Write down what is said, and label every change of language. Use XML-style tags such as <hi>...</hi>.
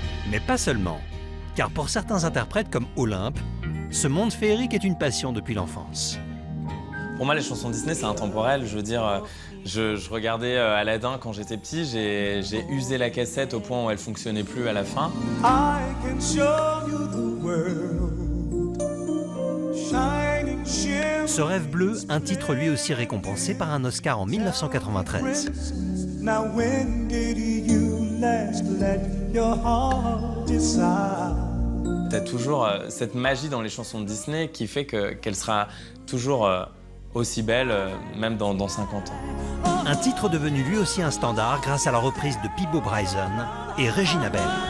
<fr>Mais pas seulement, car pour certains interprètes comme Olympe, ce monde féerique est une passion depuis l'enfance. Pour moi, les chansons Disney, c'est intemporel. Je veux dire, je regardais Aladdin quand j'étais petit, j'ai usé la cassette au point où elle fonctionnait plus à la fin.</fr> <en>I can show you the world, shining shimmering.</en> <fr>Ce rêve bleu, un titre lui aussi récompensé par un Oscar en 1993.</fr> <en>Now when did you last let your heart decide?</en> <fr>T'as toujours cette magie dans les chansons de Disney qui fait qu'elle sera toujours aussi belle, même dans 50 ans. Un titre devenu lui aussi un standard grâce à la reprise de Peabo Bryson et Regina Bell.</fr>